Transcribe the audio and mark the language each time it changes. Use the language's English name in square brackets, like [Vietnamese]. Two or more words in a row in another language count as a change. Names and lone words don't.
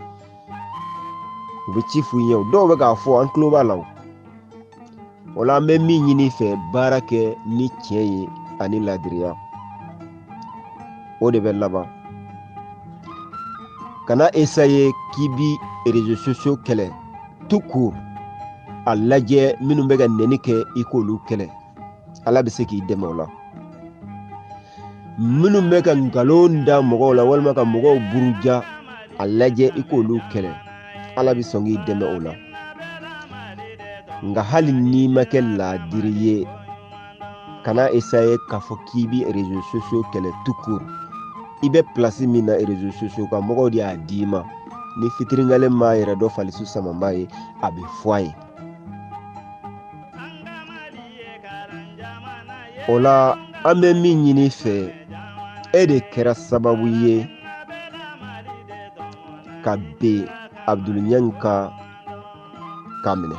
[Bambara] o dɔw bɛ k'a fɔ an tulo b'a la o la an bɛ min ɲini fɛ baara kɛ ni tiɲɛ ye ani ladiriya o de bɛ laban kana essayer k'i bi [French] réseaux sociaux [Bambara] kɛlɛ [French] tout court [Bambara] a lajɛ minnu bɛ ka nɛni kɛ i k'olu kɛlɛ ala bɛ se k'i dɛmɛ o la minnu bɛ ka nkalon da mɔgɔw la walima ka mɔgɔw buruja a lajɛ i k'olu kɛlɛ ala bɛ sɔn k'i dɛmɛ o la nka hali n'i ma kɛ ladiri ye kana essayer k'a fɔ k'i bi [French] réseaux sociaux [Bambara] kɛlɛ [French] tout court. [Bambara] I bɛ place min na [French] réseaux sociaux [Bambara] kan mɔgɔw de y'a d'i ma. Ni fitiringalen m'a yɛrɛ dɔ falisu sama m'a ye a bɛ fɔ a ye. O la an bɛ min ɲini fɛ e de kɛra sababu ye ka ben Abdul Niang ka minɛ.